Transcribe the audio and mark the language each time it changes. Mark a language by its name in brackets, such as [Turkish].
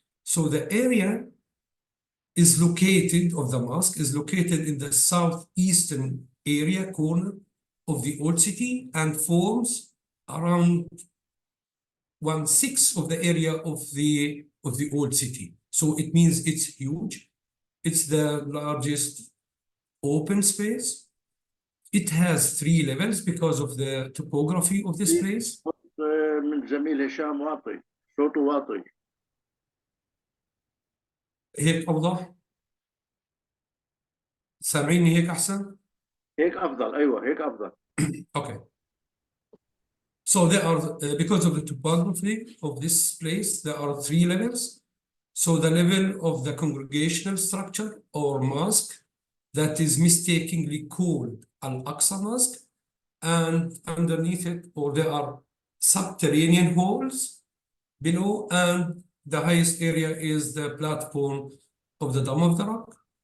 [English] So the area is located, of the mosque, is located in the southeastern area corner of the old city, and forms around 1/6 of the area of the old city. So it means it's huge. It's the largest open space. It has 3 levels because of the topography of this place. [Arabic] من زميل هشام واطي، صوته واطي. هيك أوضح؟ سامعيني هيك أحسن؟ هيك افضل، ايوه هيك افضل. [English] Okay. So there are, because of the topography of this place, there are three levels. So the level of the congregational structure or mosque that is mistakenly called Al-Aqsa Mosque, and underneath it, or there are subterranean halls below, and the highest area is the platform of the Dome of the Rock.